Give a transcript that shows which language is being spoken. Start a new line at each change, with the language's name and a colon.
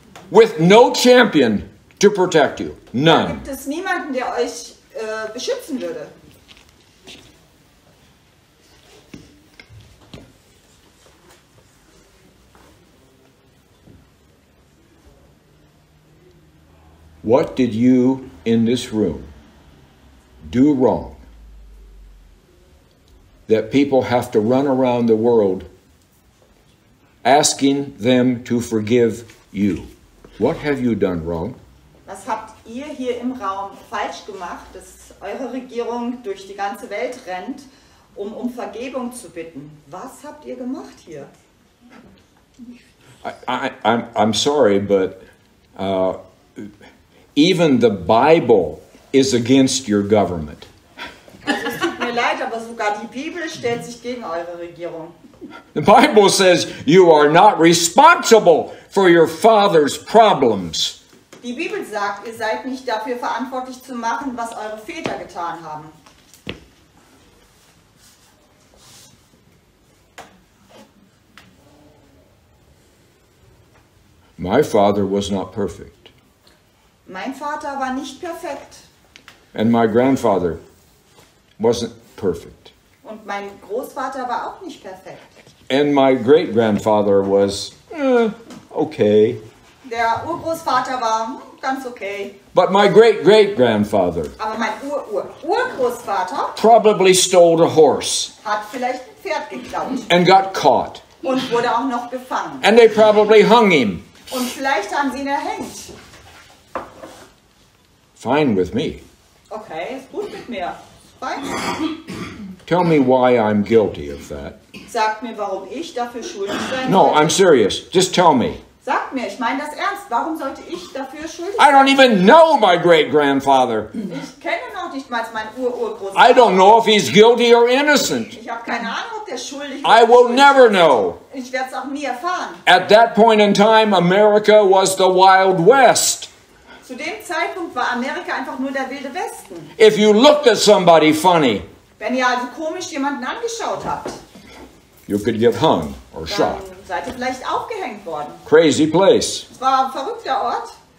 English: with no champion to protect you.
German: Da
English: None.
German: gibt es niemanden, der euch beschützen würde.
English: What did you in this room do wrong that people have to run around the world asking them to forgive you. What have you done wrong?
German: Was habt ihr hier im Raum falsch gemacht, dass eure Regierung durch die ganze Welt rennt, um Vergebung zu bitten? Was habt ihr gemacht hier?
English: I'm sorry, but even the Bible is against your government.
German: Also es tut mir leid, aber sogar die Bibel stellt sich gegen eure Regierung.
English: The Bible says you are not responsible for your father's problems.
German: Die Bibel sagt, ihr seid nicht dafür verantwortlich zu machen, was eure Väter getan haben.
English: My father was not perfect.
German: Mein Vater war nicht perfekt.
English: And my grandfather wasn't perfect.
German: Und mein Großvater war auch nicht perfekt.
English: And my great-grandfather was okay.
German: Der Urgroßvater war ganz okay.
English: But my great-great-grandfather
German: Aber mein Urgroßvater
English: probably stole a horse
German: hat vielleicht ein Pferd geklaut
English: and got caught.
German: und wurde auch noch gefangen.
English: And they probably hung him.
German: Und vielleicht haben sie ihn erhängt.
English: Fine with me.
German: Okay, ist gut mit mir. Fein.
English: Tell me why I'm guilty of that.
German: Sagt mir, warum ich dafür schuldig sein
English: No,
German: sollte.
English: I'm serious. Just tell me.
German: Sagt mir, ich meine das ernst. Warum sollte ich dafür schuldig
English: I don't
German: sein?
English: even know my great-grandfather.
German: Ich kenne noch nicht mal meinen Urgroßvater.
English: I don't know if he's guilty or innocent.
German: Ich habe keine Ahnung, ob der schuldig
English: I
German: oder
English: will
German: nicht
English: never know.
German: Ich werde es auch nie erfahren.
English: At that point in time, America was the Wild West.
German: Zu dem Zeitpunkt war Amerika einfach nur der wilde Westen.
English: If you looked at somebody funny,
German: Wenn ihr also komisch jemanden angeschaut habt,
English: you could get hung or
German: dann
English: shot.
German: seid ihr vielleicht aufgehängt worden.
English: Crazy place.
German: Es war ein verrückter Ort.